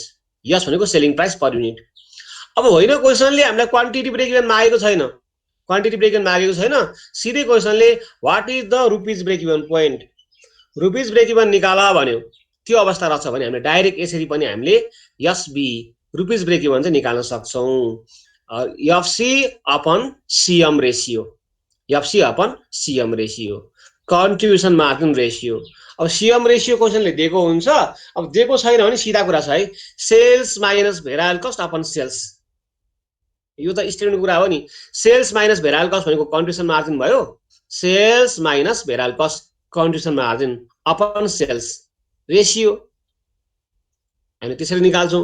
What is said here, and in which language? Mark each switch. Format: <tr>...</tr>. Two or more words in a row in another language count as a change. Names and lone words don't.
<ne>यस भनेको</ne> <en>selling price per unit.</en> <ne>अब होइन क्वेसनले हामीलाई</ne> <en>quantity break even</en> <ne>मागेको छैन,</ne> <en>quantity break even</en> <ne>मागेको छैन, सिधै क्वेसनले</ne> <en>what is the rupees break even point, rupees break even</en> <ne>निकाला भन्यो। त्यो अवस्था रहेछ भने हामीले डाइरेक्ट यसरी पनि हामीले</ne> <en>SB rupees break even</en> <ne>चाहिँ निकाल्न सक्छौं।</ne> <en>FC upon CM ratio, FC upon CM ratio, contribution margin ratio.</en> <ne>अब</ne> <en>CM ratio</en> <ne>क्वेसनले दिएको हुन्छ, अब दिएको छैन भने सिधा कुरा छ है,</ne> <en>sales minus variable cost upon sales.</en> <ne>यो त स्टुडेन्टको कुरा हो नि,</ne> <en>sales minus variable cost</en> <ne>भनेको</ne> <en>contribution margin</en> <ne>भयो,</ne> <en>sales minus variable cost contribution margin upon sales ratio</en> <ne>हामी त्यसरी निकाल्छौं।</ne>